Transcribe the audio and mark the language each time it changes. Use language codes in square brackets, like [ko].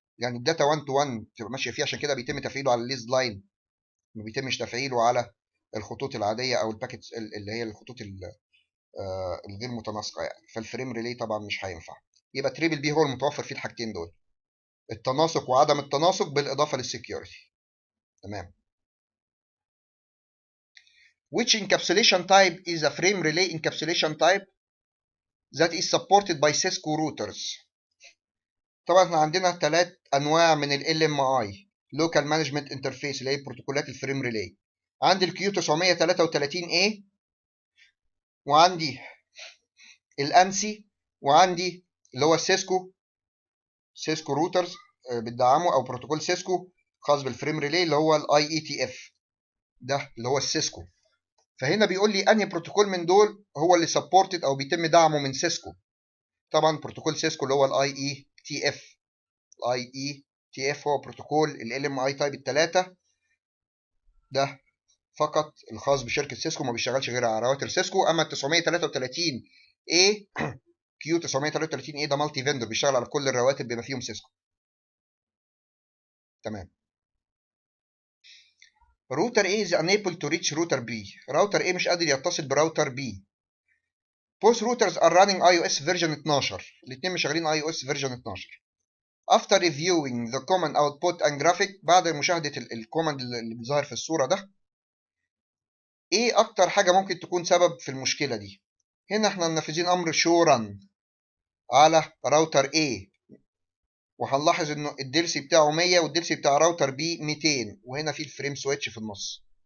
[ar] يعني الداتا 1 تو 1 تبقى ماشيه فيه، عشان كده بيتم تفعيله على الليز لاين، ما بيتمش تفعيله على الخطوط العاديه او الباكيتس اللي هي الخطوط الغير متناسقه يعني. فالفريم ريلي طبعا مش هينفع. يبقى تريبل بي هو المتوفر فيه الحاجتين دول، التناسق وعدم التناسق بالاضافه للسكيورتي. تمام. [en] Which encapsulation type is a frame relay encapsulation type that is supported by Cisco routers؟ [ar] طبعا احنا عندنا 3 انواع من ال LMI Local Management Interface، اللي هي بروتوكولات الفريم ريلي. عندي الكيو 933A، وعندي الانسي، وعندي اللي هو سيسكو روترز بتدعمه، او بروتوكول سيسكو خاص بالفريم ريلي، اللي هو الاي اي تي اف، ده اللي هو السيسكو. فهنا بيقول لي انهي بروتوكول من دول هو اللي سبورتد او بيتم دعمه من سيسكو. طبعا بروتوكول سيسكو اللي هو الاي اي تي اف. الاي اي تي اف هو بروتوكول ال ام اي تايب الثلاثه، ده فقط الخاص بشركه سيسكو، ما بيشتغلش غير على راوتر سيسكو. اما 933 اي كيو 933 اي ده مالتي فيندور، بيشتغل على كل الرواتب بما فيهم سيسكو. تمام. [en] Router A is unable to reach router B. [ar] راوتر A مش قادر يتصل براوتر B. [en] Both routers are running iOS version 12. [ar] الاثنين مش شغالين iOS version 12. [en] After reviewing the command output and graphic، [ar] بعد مشاهدة الكوماند اللي بيظهر في الصورة ده، ايه اكتر حاجة ممكن تكون سبب في المشكلة دي؟ هنا احنا منفذين امر show run على راوتر A، وهنلاحظ انه الدلسي بتاعه 100 والدلسي بتاع راوتر B 200، وهنا في الفريم سويتش في النص.